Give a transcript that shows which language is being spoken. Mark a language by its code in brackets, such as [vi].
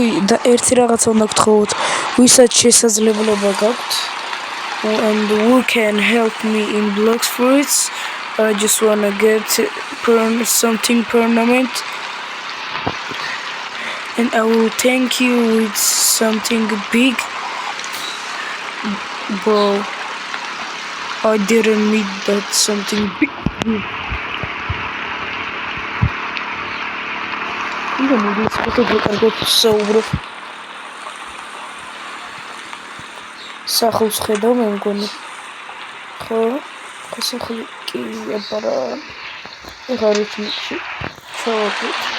[ka] და ერთი რაღაცა უნდა გთხოვოთ, ვისაც შესაძლებლობა გაქვთ [en] and who can help me in Blox Fruits. I just wanna get something permanent and I will thank you with something big. But I didn't need that something big. It's [ka] სახულს ხედავ მე მგონი. ხო, სახული კი აბარა. ეხლა რითმში. ჩავაგდით.